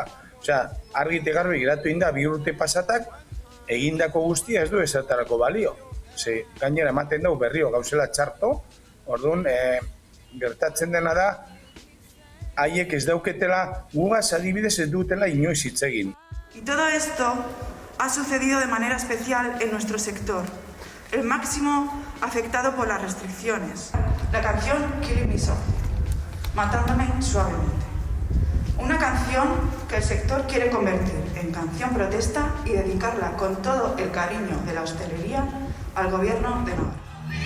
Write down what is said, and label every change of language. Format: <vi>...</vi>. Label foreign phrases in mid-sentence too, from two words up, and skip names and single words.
<eu>Osea, argite garbi geratu inda 2 urte pasatak, egindako guztia ez du ezertarako balio. Ze gainera ematen dugu berrio gauzela txarto, orduan gertatzen dena da, haiek ez dauketela, gugaz adibidez ez dutela inoiz hitz egin.</eu> <es>Y todo esto ha sucedido de manera especial en nuestro sector, el máximo afectado por las restricciones. La canción Killing Me Softly, matándome suavemente. Una canción que el sector quiere convertir en canción protesta y dedicarla con todo el cariño de la hostelería al gobierno de Navarra.</es>